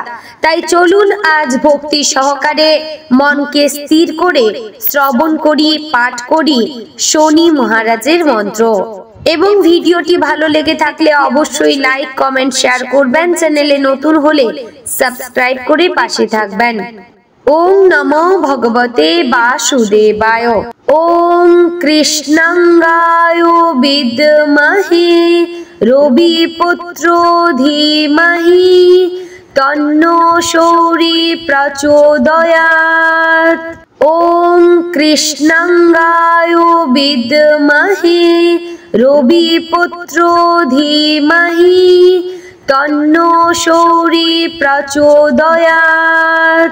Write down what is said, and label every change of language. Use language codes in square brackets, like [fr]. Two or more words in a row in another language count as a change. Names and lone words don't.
[bn] তাই চলুন আজ ভক্তি সহকারে মনকে স্থির করে শ্রবণ করি, পাঠ করি শনি মহারাজের মন্ত্র। এবং ভিডিওটি ভালো লেগে থাকলে অবশ্যই [en] like, comment, share [bn] করবেন। চ্যানেলে নতুন হলে সাবস্ক্রাইব করে পাশে থাকবেন। [sa] ওম নমো ভগবতে বাসুদেবায়। ওম কৃষ্ণাঙ্গায় বিদ্মহে রবিপুত্র ধীমহি তন্নো সূরি প্রচোদয়াৎ। ওম কৃষ্ণাঙ্গায় বিদ্মহে রবিপুত্র ধীমহি তন্নো সূরি প্রচোদয়াৎ।